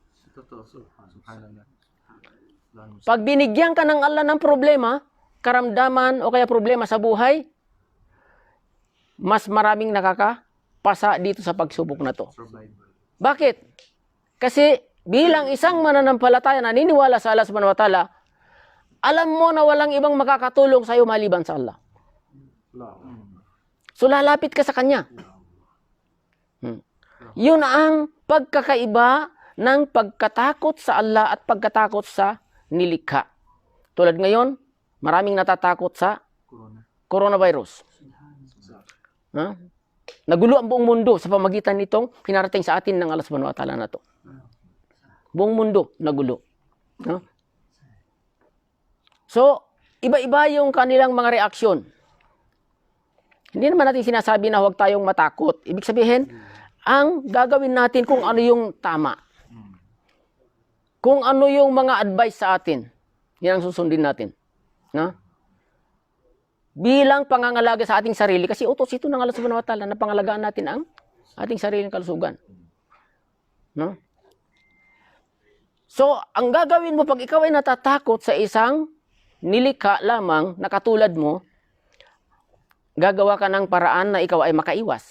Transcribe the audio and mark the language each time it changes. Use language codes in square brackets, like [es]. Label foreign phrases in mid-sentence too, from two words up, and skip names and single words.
[tl] Pag binigyan ka ng Allah ng problema, karamdaman o kaya problema sa buhay, mas maraming nakakapasa dito sa pagsubok na to. Bakit? Kasi bilang isang mananampalataya na naniniwala sa Allah [ar] سبحانه وتعالى, [tl] alam mo na walang ibang makakatulong sa iyo maliban sa Allah. So lalapit ka sa Kanya. Yun ang pagkakaiba ng pagkatakot sa Allah at pagkatakot sa nilikha. Tulad ngayon, maraming natatakot sa coronavirus. Nagulo ang buong mundo sa pamagitan nitong pinarating sa atin ng Allah [ar] سبحانه وتعالى [tl] na to. Buong mundo nagulo. So, iba-iba yung kanilang mga reaksyon. Hindi naman natin sinasabi na huwag tayong matakot. Ibig sabihin, ang gagawin natin kung ano yung tama. Kung ano yung mga advice sa atin. Yan ang susundin natin. No? Bilang pangangalaga sa ating sarili, kasi utos ito ng Allah [ar] سبحانه وتعالى [tl] na pangalagaan natin ang ating sariling kalusugan. No? So, ang gagawin mo pag ikaw ay natatakot sa isang nilikha lamang na katulad mo, gagawa ka ng paraan na ikaw ay makaiwas.